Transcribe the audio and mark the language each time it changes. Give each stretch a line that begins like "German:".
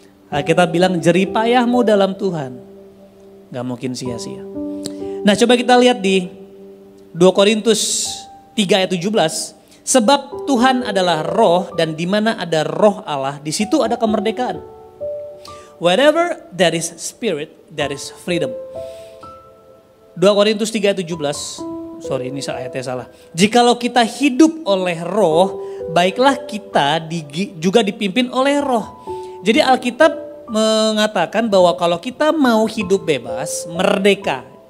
Indonesian: Kita bilang jeripayahmu dalam Tuhan, gak mungkin sia-sia. Nah coba kita lihat di 2 Korintus 3 ayat 17. Sebab Tuhan adalah roh dan di mana ada roh Allah, di situ ada kemerdekaan.
English: Wherever there is spirit, there is freedom.
Indonesian: 2 Korintus 3 ayat 17. Sorry ini ayatnya salah. Jikalau kita hidup oleh roh, baiklah kita juga dipimpin oleh roh. Jadi Alkitab mengatakan bahwa kalau kita mau hidup bebas, merdeka.